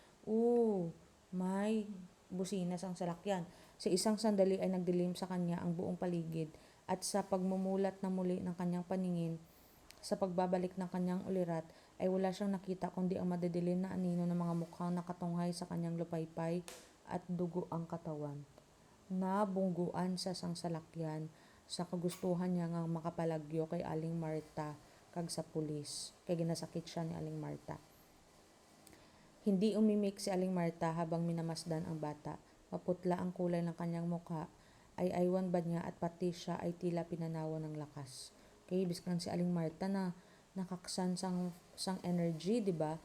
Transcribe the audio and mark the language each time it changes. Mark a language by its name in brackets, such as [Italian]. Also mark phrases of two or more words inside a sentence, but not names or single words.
[Hiligaynon] May busina sang salakyan. [Filipino] Sa isang sandali ay nagdilim sa kanya ang buong paligid, at sa pagmumulat na muli ng kanyang paningin, sa pagbabalik ng kanyang ulirat, ay wala siyang nakita kundi ang madidilim na anino ng mga mukhang nakatunghay sa kanyang lupaypay at dugo ang katawan. [Hiligaynon] Nabungguan sa sang salakyan sa kagustuhan niya nga makapalagyo kay Aling Marta kag sa pulis, kay ginasakit siya ni Aling Marta. [Filipino] Hindi umimik si Aling Marta habang minamasdan ang bata. Maputla ang kulay ng kanyang mukha, ay aywan ba niya, at pati siya ay tila pinanawa ng lakas. [Hiligaynon] Okay, biskan si Aling Marta na nakaksan sang energy, di ba?